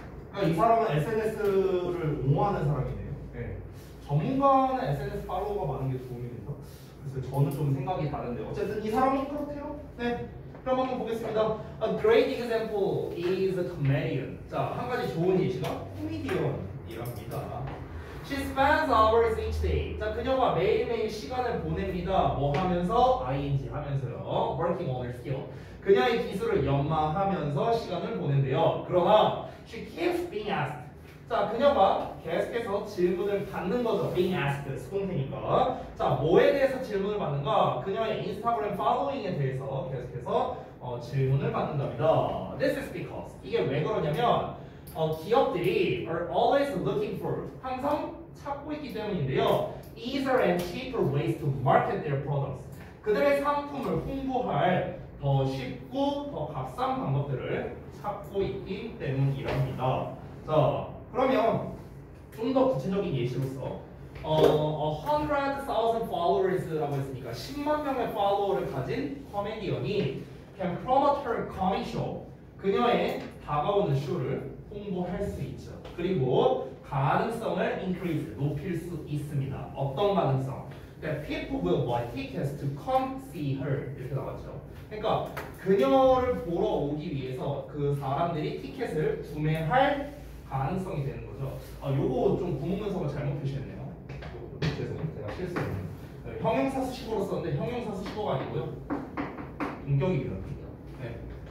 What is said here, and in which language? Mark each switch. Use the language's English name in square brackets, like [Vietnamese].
[Korean] 그러니까 이 사람은 SNS를 옹호하는 사람이네요. 네. 전문가는 SNS 팔로워가 많은 게 도움이 된다. 그래서 저는 좀 생각이 다른데 어쨌든 이 사람은 그렇대요. 네. 그럼 한번 보겠습니다. [English] A great example is a comedian. [Korean] 자, 한 가지 좋은 예시가 코미디언이랍니다. [English] She spends hours each day. [Korean] 자, 그녀가 매일매일 시간을 보냅니다. 뭐 하면서? ing 하면서요. [English] Working on her skill. [Korean] 그녀의 기술을 연마하면서 시간을 보낸대요. 그러나 [English] she keeps being asked. [Korean] 자, 그녀가 계속해서 질문을 받는 거죠. [English] being asked. [Korean] 수동태니까. 자, 뭐에 대해서 질문을 받는가? 그녀의 인스타그램 팔로잉에 대해서 계속해서 질문을 받는답니다. [English] This is because. [Korean] 이게 왜 그러냐면 기업들이 [English] are always looking for. [Korean] 항상 찾고 있기 때문인데요. [English] Easier and cheaper ways to market their products. [Korean] 그들의 상품을 홍보할 더 쉽고 더 값싼 방법들을 찾고 있기 때문이랍니다. 자, 그러면 좀 더 구체적인 예시로서 100,000 followers라고 했으니까 10만 명의 팔로워를 가진 코미디언이 [English] can promote her comedy show. [Korean] 그녀의 다가오는 쇼를 홍보할 수 있죠. 그리고 가능성을 increase, 높일 수 있습니다. 어떤 가능성? 그러니까 [English] people will buy tickets to come see her [Korean] 이렇게 나왔죠. 그러니까 그녀를 보러 오기 위해서 그 사람들이 티켓을 구매할 가능성이 되는 거죠. 요거 좀 구문문서가 잘못 표시했네요. 죄송해요. 제가 실수했네요. 형용사 수식어로 썼는데 형용사 수식어가 아니고요. 동격입니다. 네.